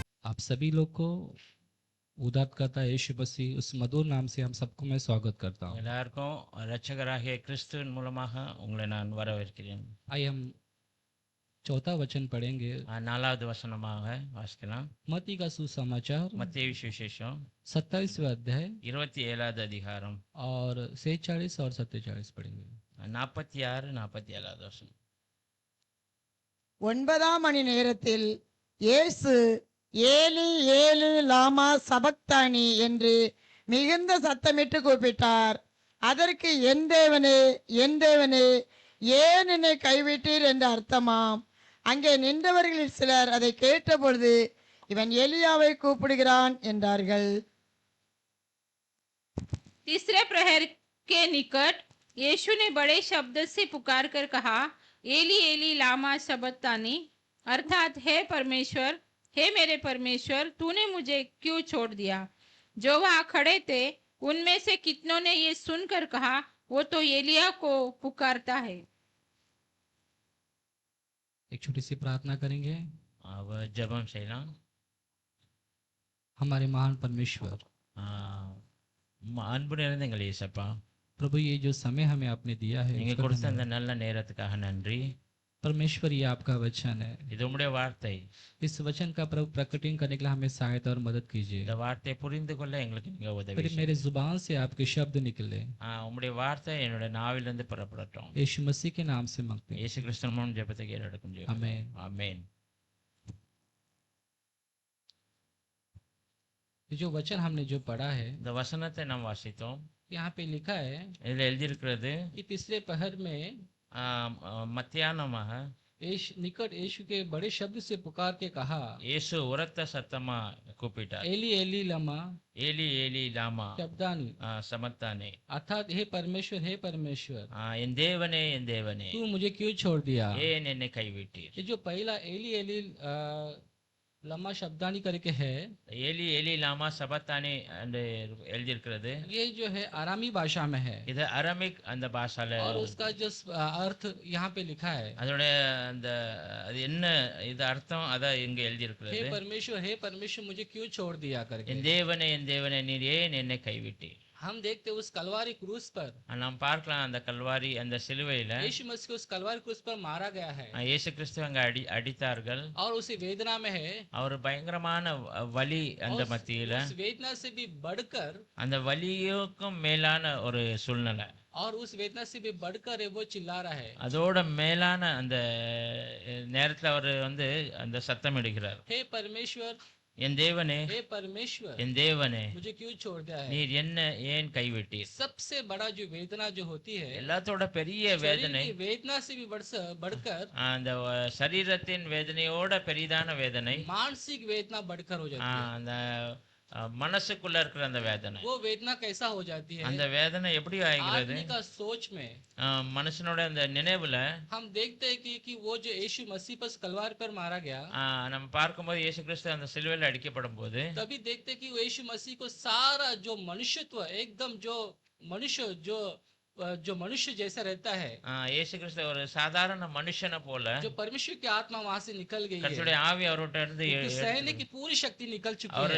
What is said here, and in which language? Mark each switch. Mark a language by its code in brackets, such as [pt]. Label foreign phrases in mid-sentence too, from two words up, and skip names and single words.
[hi] आप सभी लोग को उद्धारकर्ता यीशु मसीह उस मधुर नाम से हम सबको मैं स्वागत करता हूँ। [ta] எல்லாருக்கும் இரட்சகராகிய கிறிஸ்துவின் மூலமாக உங்களை நான் வரவேற்கிறேன். [hi] आइए हम चौथा वचन पढ़ेंगे। [ta] நாலாவது வசனமாக வாசிக்கலாம். [hi] मत्ती का सुसमाचार [ta] மத்தேயு சுவிசேஷம் [hi] 27वां अध्याय [ta] 27வது அதிகாரம் [hi] और 46 और 47 पढ़ेंगे। [ta] 46 47வது வசனம். 9ஆம் மணி நேரத்தில் இயேசு [arc] אלי אלי למה שבקתני [ta] என்று மிகுந்த சத்தமிட்டு கூப்பிட்டார். அதற்கு என் தேவனே என் தேவனே ஏன் என்னை கைவிட்டீர் என்று அர்த்தமாம். அங்கே நின்றவர்களில் சிலர் அதை கேட்டபொழுது இவன் எலியாவை கூப்பிடுகிறான் என்றார்கள். [hi] तीसरे प्रहर के निकट यीशु ने बड़े शब्द से पुकार कर कहा, [arc] אלי אלי למה שבקתני, [hi] अर्थात हे परमेश्वर, हे मेरे परमेश्वर, तूने मुझे क्यों छोड़ दिया। जो वहाँ खड़े थे उनमें से कितनों ने ये सुनकर कहा, वो तो एलिया को पुकारता है। एक छोटी सी प्रार्थना करेंगे। [ta] अब ஜெபம் செய்யலாம். [hi] हमारे महान परमेश्वर, [ta] அன்பு நிறைந்த எங்கள் இயேசப்பா, [hi] प्रभु ये जो समय हमें आपने दिया है [ta] நீங்க [hi] उसका [ta] கொடுத்த அந்த [hi] धन्यवाद। [ta] நல்ல நேரத்துக்காக நன்றி. [hi] परमेश्वर ये आपका वचन है, [ta] இது உம்முடைய வார்த்தை. [hi] इस वचन का प्रभु प्रकटीकरण करने के लिए हमें सहायता और मदद कीजिए। [ta] இந்த வார்த்தையை புரிந்து கொள்ள எங்களுக்கு நீங்க உதவி [hi] फिर मेरे [ta] செய்யுங்க. [hi] जुबान से आपके शब्द निकले, [ta] உம்முடைய வார்த்தை என்னுடைய நாவிலிருந்து புறப்படட்டும். [hi] यीशु मसीह के नाम से मांगते हैं, [ta] இயேசு கிறிஸ்துவின் மூலம் ஜெபத்தை கேட்டெடுக்கும் ஜெபம். [hi] आमीन। [ta] ஆமென். [hi] ये जो वचन हमने जो पढ़ा है [ta] இந்த வசனத்தை நாம் வாசித்தோம். [hi] यहाँ पे लिखा है [ta] இதில் எழுதியிருக்கிறது [hi] कि तीसरे पहर में [ta] மத்தியானமாக [hi] निकट यीशु के बड़े शब्द से पुकार के कहा, [ta] இயேசு உரத்த சத்தமா கூப்பிட்டார், [arc] אלי אלי למה אלי אלי למה शब्दानी, சமத்தானே, [hi] अर्थात हे परमेश्वर [ta] என் தேவனே என் தேவனே, [hi] तू मुझे क्यों छोड़ दिया। [ta] ஏன் என்னை கைவிட்டீர். [hi] ये जो पहला [arc] אלי אלי למה שבקתני [hi] करके है, [arc] אלי אלי למה שבקתני [ta] என்று எழுதியிருக்கிறது. [hi] ये जो है आरामी भाषा में है [ta] இது அரமிக் அந்த பாஷால, [hi] और उसका जो अर्थ यहाँ पे लिखा है, [ta] அதோடைய அந்த அது என்ன இது அர்த்தம் அத இங்க எழுதியிருக்கிறது. [hi] हे परमेश्वर मुझे क्यों छोड़ दिया करके। [ta] என் தேவனே நீர் ஏன் என்னை கைவிட்டீர். [hi] हम देखते हैं उस कलवारी क्रूस पर [ta] நாம் பார்க்கலாம் அந்த கல்வாரி அந்த சிலுவையில [hi] यीशु मसीह को उस कलवारी क्रूस पर मारा गया है [ta] இயேசு கிறிஸ்து அங்க அடித்தார்கள். [hi] और उसी वेदना में है, [ta] அவர் பயங்கரமான வலி அந்த [hi] और [ta] மத்தியில, [hi] उस वेदना से भी बढ़कर [ta] அந்த வலியுக்கும் மேலான ஒரு சூழ்நிலை, [hi] और उस वेदना से भी बढ़कर वो चिल्ला रहा है, [ta] அதோட மேலான அந்த நேரத்துல அவர் அந்த சத்தம் இடுகிறார், [hi] हे परमेश्वर [ta] என் தேவனே [hi] हे परमेश्वर [ta] என் தேவனே [hi] मुझे क्यों छोड़ दिया है। [ta] நீர் என்ன ஏன் கைவிட்டீர். [hi] सबसे बड़ा जो वेदना जो होती है, [ta] எல்லாத்தோட பெரிய [hi] शरीर [ta] வேதனை [hi] की वेदना से भी बढ़कर [ta] அந்த சரீரத்தின் வேதனையோட பெரிதான வேதனை, [hi] मानसिक वेदना बढ़कर हो जाती है। [ta] அந்த மனசுக்குள்ள இருக்கிற அந்த வேதனை, [hi] वो वेदना कैसा हो जाती है, [ta] அந்த வேதனை எப்படி ஆகிறது. [hi] आदमी का सोच में [ta] மனுஷனோட அந்த நினைவுல [hi] हम देखते हैं कि वो जो यीशु मसीह पर कलवार पर मारा गया, [ta] நம்ம பார்க்கும்போது இயேசு கிறிஸ்து அந்த சிலுவையில் அடிக்கப்படும் போது [hi] तभी देखते हैं कि वो यीशु मसीह को सारा जो मनुष्यत्व एकदम जो मनुष्य जैसा रहता है, [ta] இயேசு கிறிஸ்து ஒரு சாதாரண மனுஷனை போல, [hi] जो परमेश्वर की आत्मा वहां से निकल गई है, [ta] கர்த்தருடைய ஆவி அவர்கிட்ட இருந்து [hi] क्योंकि सहने की पूरी शक्ति निकल चुकी [ta] அவர்